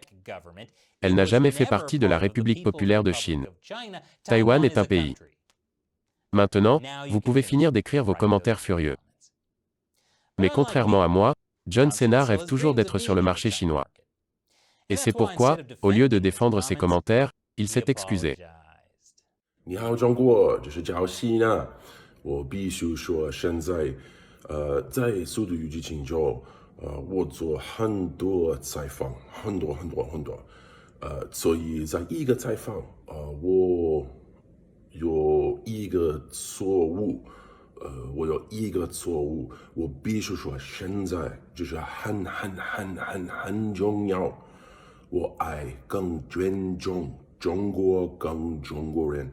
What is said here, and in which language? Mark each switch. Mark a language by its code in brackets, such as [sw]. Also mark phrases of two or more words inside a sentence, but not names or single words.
[fr] Elle n'a jamais fait partie de la République populaire de Chine. Taïwan est un pays. Maintenant, vous pouvez finir d'écrire vos commentaires furieux. Mais contrairement à moi, John Cena rêve toujours d'être sur le marché chinois. Et c'est pourquoi, au lieu de défendre ses commentaires, il s'est excusé. [zh] 你好，中国，这是赵西娜。我必须说，现在，在《速度与激情》中，我做很多采访，很多，所以在一个采访，我有一个错误，我必须说，现在就是很重要，我爱更尊重中国跟中国人。